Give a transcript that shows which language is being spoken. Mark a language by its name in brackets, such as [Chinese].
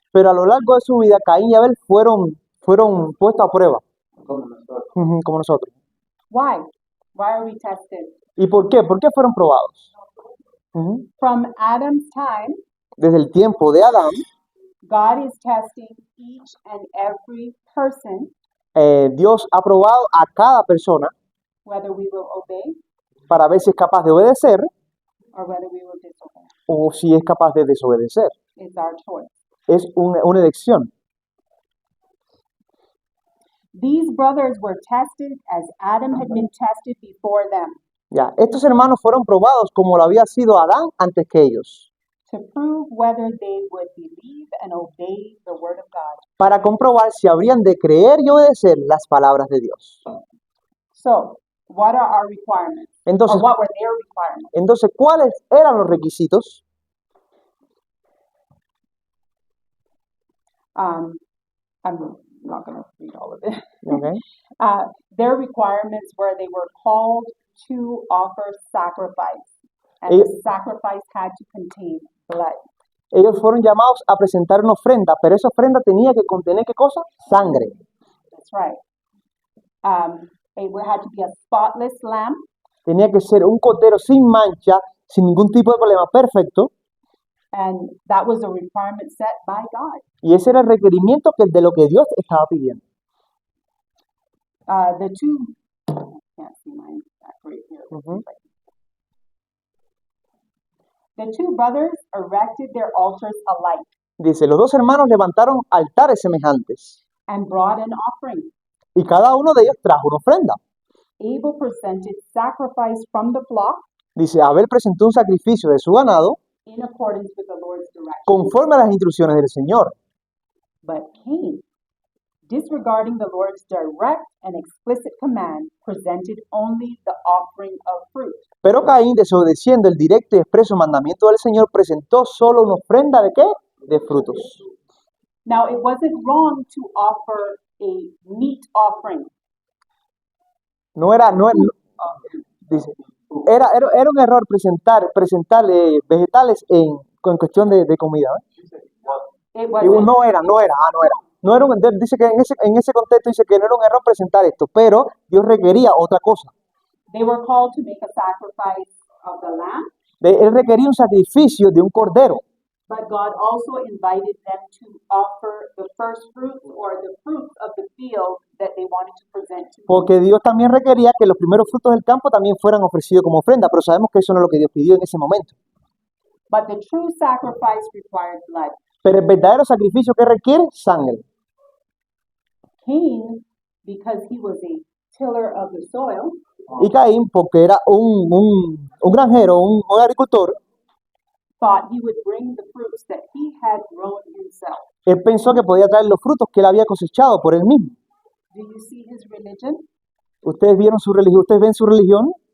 [Spanish] Pero a lo largo de su vida, Caín y Abel fueron puestos a prueba, ujú, como nosotros. [English] Why? Why are we tested? [Spanish] ¿Y por qué? ¿Por qué fueron probados? Ujú. [English] From Adam's time, [Spanish] Desde el tiempo de Adán, [English] God is testing each and every person [Spanish] Dios ha probado a cada persona [English] whether we will obey [Spanish] para ver si es capaz de obedecer [English] or whether we will disobey. [Spanish] o si es capaz de desobedecer. [English] It's our choice. [Spanish] Es una elección. [English] These brothers were tested as Adam had been tested before them, [Spanish] Ya, estos hermanos fueron probados como lo había sido Adán antes que ellos, [English] to prove whether they would believe and obey the word of God. [Spanish] para comprobar si habrían de creer y obedecer las palabras de Dios. [English] So, what are our requirements? [Spanish] Entonces, [English] Or what were their requirements? [Spanish] ¿cuáles eran los requisitos? [English] I'm not going to read all of it. Okay. Their requirements were they were called to offer sacrifice, and [Spanish] Ellos- [English] the sacrifice had to contain blood. [Spanish] Ellos fueron llamados a presentar una ofrenda, pero esa ofrenda tenía que contener ¿qué cosa? Sangre. [English] That's right. It had to be a spotless lamb, [Spanish] Tenía que ser un cordero sin mancha, sin ningún tipo de problema, perfecto. [English] and that was a requirement set by God. [Spanish] Y ese era el requerimiento de lo que Dios estaba pidiendo. [English] The two, can't see mine that great here. Ujú. The two brothers erected their altars alike. [Spanish] Dice, los dos hermanos levantaron altares semejantes. [English] and brought an offering. [Spanish] Y cada uno de ellos trajo una ofrenda. [English] Abel presented sacrifice from the flock [Spanish] Dice, Abel presentó un sacrificio de su ganado [English] in accordance with the Lord's direction. [Spanish] conforme a las instrucciones del Señor. [English] But Cain, disregarding the Lord's direct and explicit command, presented only the offering of fruit. [Spanish] Pero Caín, desobedeciendo el directo y expreso mandamiento del Señor, presentó solo una ofrenda ¿de qué? De frutos. [English] Now, it wasn't wrong to offer a meat offering. [Spanish] Dice, era un error presentar vegetales en cuestión de comida. [English] It [Spanish] Digo, [English] wasn't. [Spanish] no era. No era dice que en ese contexto dice que no era un error presentar esto, pero Dios requería otra cosa. [English] They were called to make a sacrifice of the lamb, [Spanish] Él requería un sacrificio de un cordero, [English] but God also invited them to offer the first fruits or the fruits of the field that they wanted to present to Him. [Spanish] porque Dios también requería que los primeros frutos del campo también fueran ofrecidos como ofrenda, pero sabemos que eso no es lo que Dios pidió en ese momento. [English] But the true sacrifice required blood. [Spanish] Pero el verdadero sacrificio que requiere sangre. [English] Cain, because he was a tiller of the soil, [Spanish] Y Caín, porque era un granjero, un agricultor, [English] thought he would bring the fruits that he had grown himself. [Spanish] él pensó que podía traer los frutos que él había cosechado por él mismo. [English] Do you see his religion? [Spanish] ¿Ustedes vieron su religión? ¿Ustedes ven su religión?